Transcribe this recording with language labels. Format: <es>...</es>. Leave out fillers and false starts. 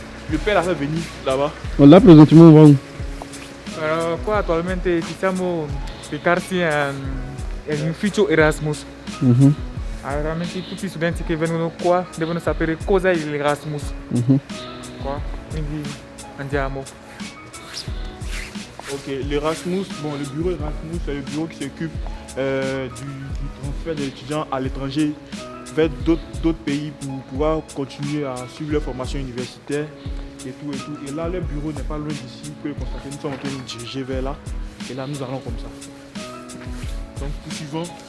<fr>Le père l'a fait venir là-bas. Là, présentement, on va où?</fr> <it>Qua attualmente ci siamo recarsi in ufficio Erasmus. Mhm, Veramente tutti gli studenti che vengono qua devono sapere cosa è l'Erasmus. mhm. Qua. Quindi andiamo.</it> <fr>Ok, l'Erasmus, bon, le bureau Erasmus, c'est le bureau qui s'occupe du transfert des étudiants à l'étranger vers d'autres pays pour pouvoir continuer à suivre leur formation universitaire et tout et tout. Et là, le bureau n'est pas loin d'ici, vous pouvez constater, nous sommes en train de nous diriger vers là. Et là, nous allons comme ça. Donc, poursuivons.</fr>